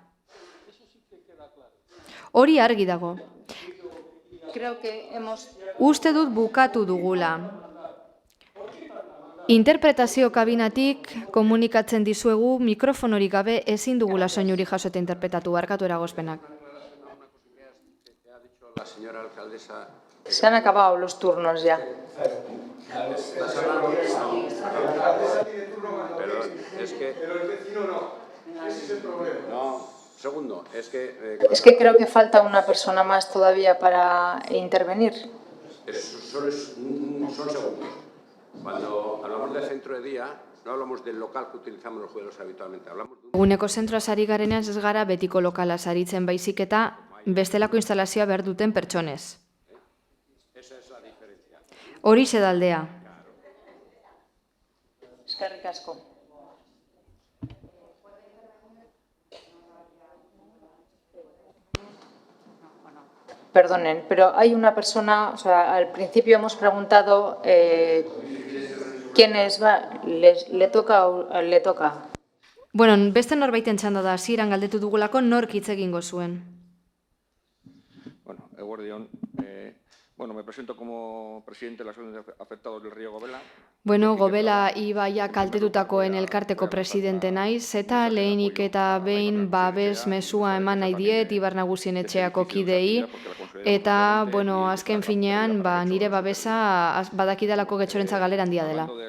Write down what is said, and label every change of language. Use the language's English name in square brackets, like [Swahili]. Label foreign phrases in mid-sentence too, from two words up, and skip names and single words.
[Basque] Hori argi dago. Uste dut bukatu dugula. Interpretazio kabinatik komunikatzen dizuegu mikrofonorik gabe ezin dugula soinuri jaso eta interpretatu, barkatu eragozpenak. [Spanish] La señora alcaldesa. Se han acabado los turnos ya. Perdón, es que... Pero el vecino no. Ese es el problema. No, segundo, es que... Es que creo que falta una persona más todavía para intervenir. Son segundos. Cuando hablamos del centro de día, no hablamos del local que utilizamos los jueves habitualmente. [Basque] Eguneko zentroaz ari garenean ez gara betiko lokalaz aritzen baizik eta bestelako instalazioa behar duten pertsonez. Horixe da aldea. Eskerrik asko. [Spanish] Perdonen, pero hay una persona, o sea, al principio hemos preguntado quién es, le toca. [Basque] Bueno, beste norbaiten txanda da, hasieran galdetu dugulako nork hitz egingo zuen. Bueno, eguerdion, [Spanish] Bueno, me presento como presidente de la Asociación de Afectados del Río Gobela. [Basque] Bueno, Gobela ibaia kaltetutakoen elkarteko presidente naiz, eta lehenik eta behin babes mezua eman nahi diet Ibar Nagusien etxeako kidei, eta, bueno, azken finean, nire babesa badakidalako Getxorentza galera handia dela.